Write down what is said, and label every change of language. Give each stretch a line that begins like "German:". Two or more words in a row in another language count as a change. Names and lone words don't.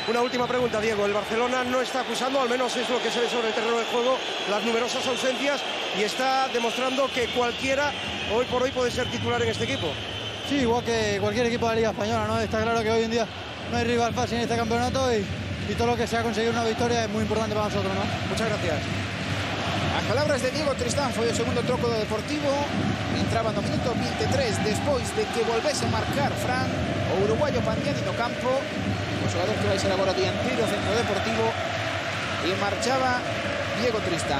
Spanish: Una última pregunta, Diego. El Barcelona no está acusando, al menos es lo que se ve sobre el terreno de juego, las numerosas ausencias y está demostrando que cualquiera hoy por hoy puede ser titular en este equipo. Sí, igual que cualquier equipo de la Liga Española, ¿no? Está claro que hoy en día no hay rival fácil en este campeonato y todo lo que sea conseguir una victoria es muy importante para nosotros, ¿no? Muchas gracias.
Galician: As palabras de Diego Tristán, foi o segundo troco do Deportivo. Entraba no minuto 23 despois de que volvese a marcar Fran, o uruguayo Pandiani no campo, o xogador que vai ser agora dianteiro centro Deportivo, e marchaba Diego Tristán.